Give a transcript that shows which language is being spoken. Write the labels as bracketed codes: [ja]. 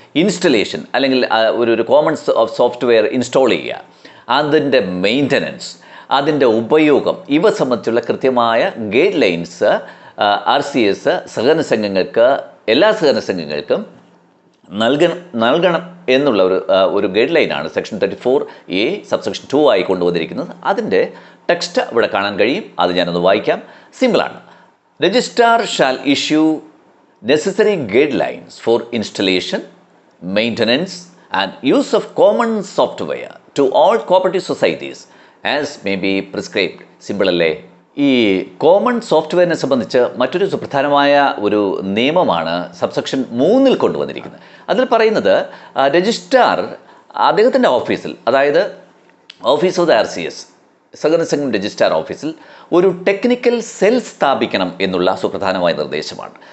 [ml] Installation അല്ലെങ്കിൽ ഒരു common software install ചെയ്യുക, അതിൻ്റെ മെയിൻ്റനൻസ്, അതിൻ്റെ ഉപയോഗം, ഇവ സംബന്ധിച്ചുള്ള കൃത്യമായ ഗൈഡ് ലൈൻസ് RCS സഹകരണ സംഘങ്ങൾക്ക്, എല്ലാ സഹകരണ സംഘങ്ങൾക്കും നൽകണം എന്നുള്ള ഒരു ഗൈഡ് ലൈനാണ് സെക്ഷൻ 34A സബ്സെക്ഷൻ 2 ആയി കൊണ്ടുവന്നിരിക്കുന്നത്. അതിൻ്റെ ടെക്സ്റ്റ് ഇവിടെ കാണാൻ കഴിയും. അത് ഞാനൊന്ന് വായിക്കാം. സിമ്പിളാണ്. [en] Registrar shall issue necessary guidelines for installation, maintenance and use of common software to all cooperative societies as may be prescribed. [ml] Simple അല്ലേ? ഈ കോമൺ സോഫ്റ്റ്വെയറിനെ സംബന്ധിച്ച് മറ്റൊരു സുപ്രധാനമായ ഒരു നിയമമാണ് സബ്സെക്ഷൻ 3 കൊണ്ടുവന്നിരിക്കുന്നത്. അതിൽ പറയുന്നത് രജിസ്ട്രാർ അദ്ദേഹത്തിൻ്റെ ഓഫീസിൽ, അതായത് ഓഫീസ് ഓഫ് ദ RCS സഹകരണ സംഘം രജിസ്ട്രാർ ഓഫീസിൽ ഒരു ടെക്നിക്കൽ സെൽ സ്ഥാപിക്കണം എന്നുള്ള സുപ്രധാനമായ നിർദ്ദേശമാണ്.